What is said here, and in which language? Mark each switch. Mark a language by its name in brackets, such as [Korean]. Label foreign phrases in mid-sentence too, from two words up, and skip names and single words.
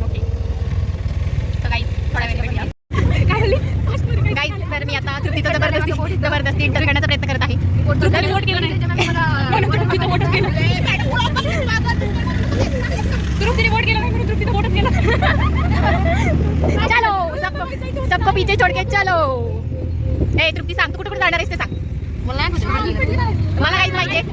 [Marathi] ओके, तर काही थोड्या वेळ भेटूया. काही तर मी आता तृप्तीचा जबरदस्ती इंटर करण्याचा प्रयत्न करत आहे. वोट केलं नाही, तृप्तीने वोट केलं नाही म्हणून तृप्तीचा वोटच केला. [Hindi] चलो सबको पीछे छोड़ के चलो. [Marathi] ए तृप्ती, सांग तू कुठे जाणार आहेस ते सांग. मला काहीच माहिती आहे.